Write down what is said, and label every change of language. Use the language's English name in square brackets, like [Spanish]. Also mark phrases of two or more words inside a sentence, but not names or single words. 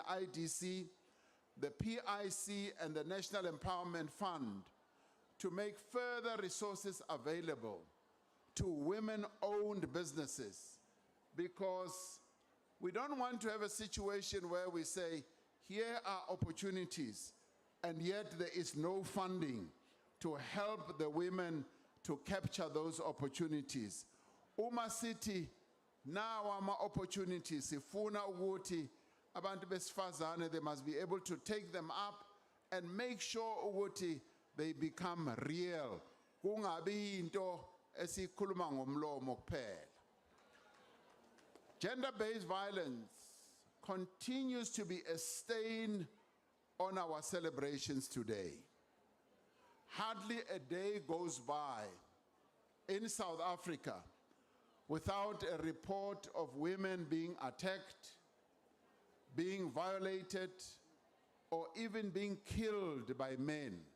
[English] IDC, the PIC, and the National Empowerment Fund to make further resources available to women-owned businesses, because we don't want to have a situation where we say, here are opportunities, and yet there is no funding to help the women to capture those opportunities. [Zulu] Uma [English] city now [Zulu] ama opportunities sifuna ukuthi abantu besifazane, [English] they must be able to take them up and make sure ukuthi they become real. [Zulu] Kungabi into esikhuluma ngomlomo kuphela. [English] Gender-based violence continues to be a stain on our celebrations today. Hardly a day goes by in South Africa without a report of women being attacked, being violated, or even being killed by men.